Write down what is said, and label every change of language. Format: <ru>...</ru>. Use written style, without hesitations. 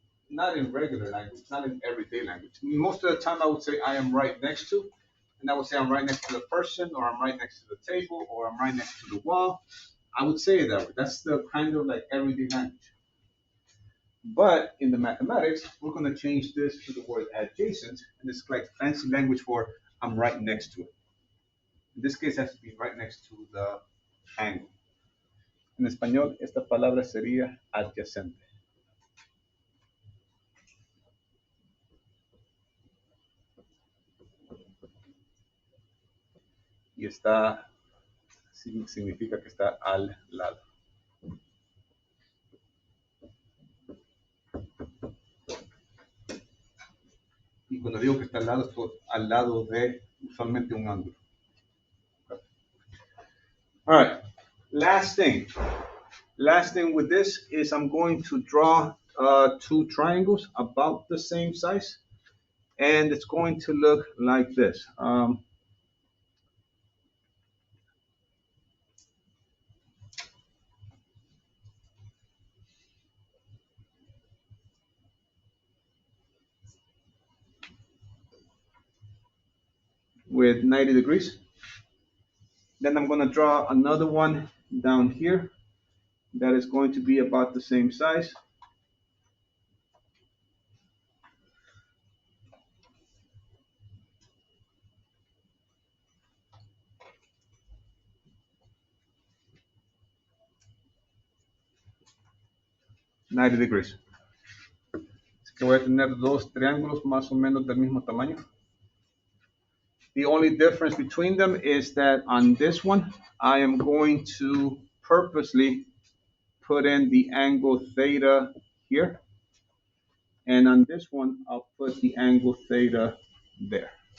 <en>Not in regular language, not in everyday language. Most of the time I would say I am right next to, and I would say I'm right next to the person, or I'm right next to the table, or I'm right next to the wall. I would say it that way. That's the kind of like everyday language. But in the mathematics, we're going to change this to the word adjacent, and it's like fancy language for I'm right next to it. In this case, it has to be right next to the angle.</en> <es>En español, esta palabra sería adyacente. Y está, significa que está al lado. Y cuando digo que está al lado de usualmente un ángulo.</es> <en>All right, last thing. Last thing with this is I'm going to draw two triangles about the same size, and it's going to look like this. With 90 degrees. Then I'm going to draw another one down here that is going to be about the same size. .90 degrees.</en> <es>que voy a tener dos triángulos más o menos del mismo tamaño.</es> <en>The only difference between them is that on this one, I am going to purposely put in the angle theta here. And on this one, I'll put the angle theta there.</en>